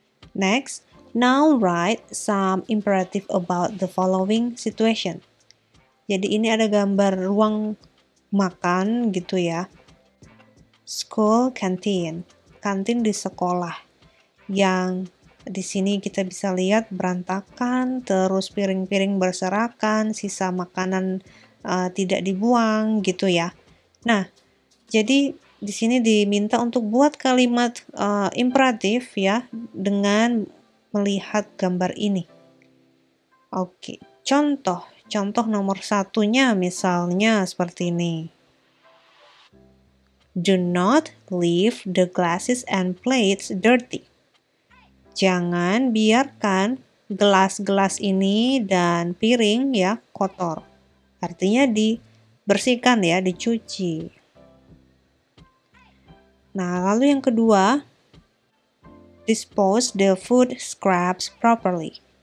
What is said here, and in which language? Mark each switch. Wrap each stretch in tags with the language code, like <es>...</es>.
<en>Next, now write some imperative about the following situation.</en> <id>Jadi ini ada gambar ruang makan gitu ya.</id> <en>School canteen,</en> <id>kantin di sekolah. Yang di sini kita bisa lihat berantakan, terus piring-piring berserakan, sisa makanan tidak dibuang gitu ya. Nah, jadi di sini diminta untuk buat kalimat imperatif ya dengan melihat gambar ini. Oke, contoh nomor 1-nya misalnya seperti ini.</id> <en>Do not leave the glasses and plates dirty.</en> <id>Jangan biarkan gelas-gelas ini dan piring ya kotor. Artinya dibersihkan ya, dicuci. Nah, lalu yang kedua,</id> <en>dispose the food scraps properly.</en>